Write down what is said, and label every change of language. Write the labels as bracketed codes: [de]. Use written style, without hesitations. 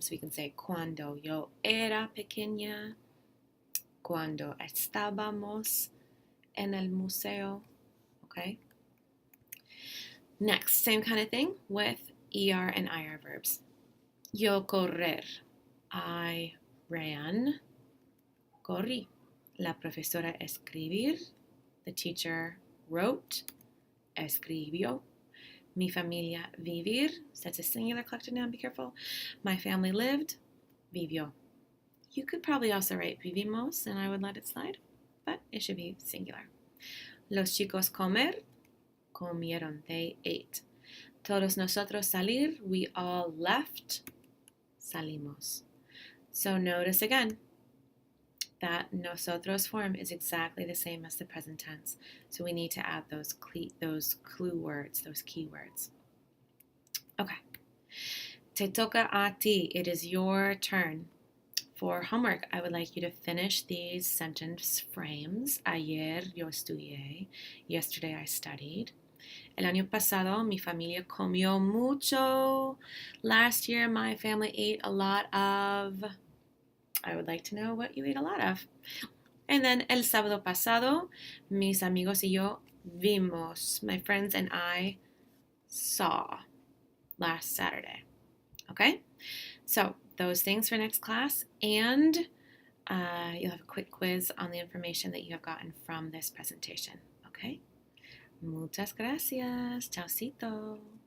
[en] So we can say [es] cuando yo era pequeña, cuando estábamos en el museo, okay? [en] Next, same kind of thing with ER and IR verbs. [es] Yo correr. [en] I ran. [es] Corrí. La profesora escribir. [en] The teacher wrote. [es] Escribió. Mi familia vivir. [en] So that's a singular collective noun, be careful. My family lived. Vivió. You could probably also write vivimos, and I would let it slide, but it should be singular. [es] Los chicos comer. Comieron. [en] They ate. [es] Todos nosotros salir, [en] we all left, [es] salimos. [en] So notice again that nosotros form is exactly the same as the present tense. So we need to add those clue words, those key words. Okay. [es] Te toca a ti. [en] It is your turn. For homework, I would like you to finish these sentence frames. [es] Ayer yo estudié. [en] Yesterday I studied. [es] El año pasado, mi familia comió mucho. [en] Last year, my family ate a lot of. I would like to know what you ate a lot of. And then, [es] el sábado pasado, mis amigos y yo vimos. [en] My friends and I saw last Saturday. Okay? So, those things for next class. And you'll have a quick quiz on the information that you have gotten from this presentation. Okay? [es] Muchas gracias. Chaucito.